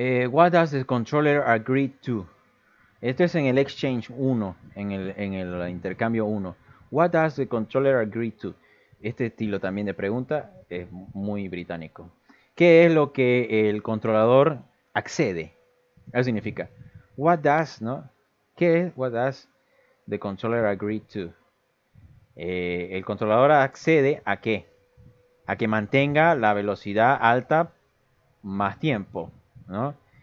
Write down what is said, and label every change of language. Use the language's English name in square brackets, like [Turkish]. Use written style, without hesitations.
[English] What does the controller agree to? [Spanish] Esto es en el Exchange 1, en el intercambio 1. [English] What does the controller agree to? [Spanish] Este estilo también de pregunta es muy británico. ¿Qué es lo que el controlador accede? Eso significa, what does, ¿no? ¿Qué es [English] what does the controller agree to? [Spanish] El controlador accede a ¿qué? A que mantenga la velocidad alta más tiempo, ¿no?